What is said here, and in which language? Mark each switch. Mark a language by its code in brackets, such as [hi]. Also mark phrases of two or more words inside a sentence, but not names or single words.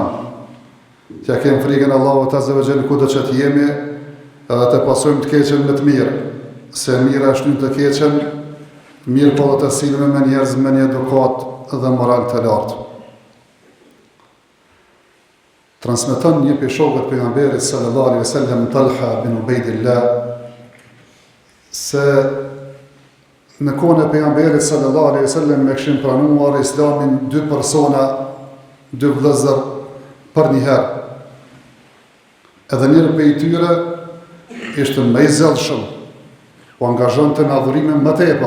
[sq] T'ja kemi frikën e Allahut [ar] عز وجل [sq] kudo që t'jemi, edhe të pasojmë të keqen me të mirë, se mira është një të keqen, mirë po dhe të silme me njerëz me një edukat dhe moral të lartë. Transmeton një prej shokëve pejgamberit [ar] صلى الله عليه وسلم [sq] Talha bin Ubaydillah se në kohën e pejgamberit [ar] صلى الله عليه وسلم [sq] me kishin pranuar Islamin dy persona, dy vëllezër për një herë. Edhe njëri prej tyre ishte më i zellshëm, u angazhonte në adhurime më tepër.